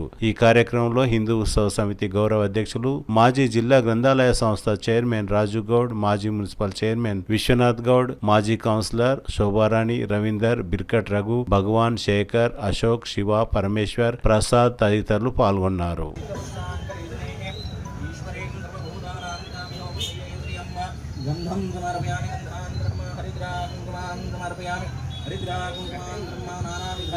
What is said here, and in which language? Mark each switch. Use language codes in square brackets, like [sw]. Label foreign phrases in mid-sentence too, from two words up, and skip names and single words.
[te] ఈ కార్యక్రమంలో హిందూ ఉత్సవ సమితి గౌరవ అధ్యక్షులు, మాజీ జిల్లా గ్రంథాలయ సంస్థ చైర్మన్ రాజు గౌడ్, మాజీ మున్సిపల్ చైర్మన్ విశ్వనాథ్ గౌడ్, మాజీ కౌన్సిలర్ శోభారాణి, రవీందర్, బిర్కట్ రఘు, భగవాన్, శేఖర్, అశోక్, శివ, పరమేశ్వర్, ప్రసాద్ తదితరులు పాల్గొన్నారు. [sa] गंधम समर्पयामि गंधान् ब्रह्म हरिद्राकुङ्कुमान् समर्पयामि हरिद्राकुङ्कुमान् ब्रह्म नानाविधा